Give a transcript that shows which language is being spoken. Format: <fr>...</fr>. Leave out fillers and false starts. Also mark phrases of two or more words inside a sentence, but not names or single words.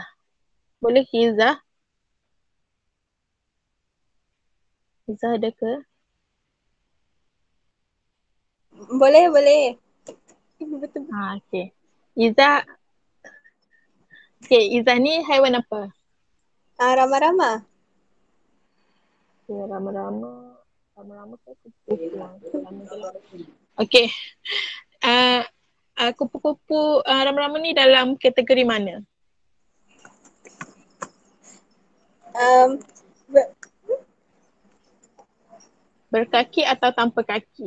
<ms>Boleh Izzah? Izzah ada ke? Boleh, boleh. Betul. Okey. Izzah. Okey, Izzah ni haiwan apa? Rama-rama. Ya, rama-rama. Rama-rama ke kupu-kupu? Okey. Kupu-kupu rama-rama ni dalam kategori mana? Berkaki atau tanpa kaki?</ms>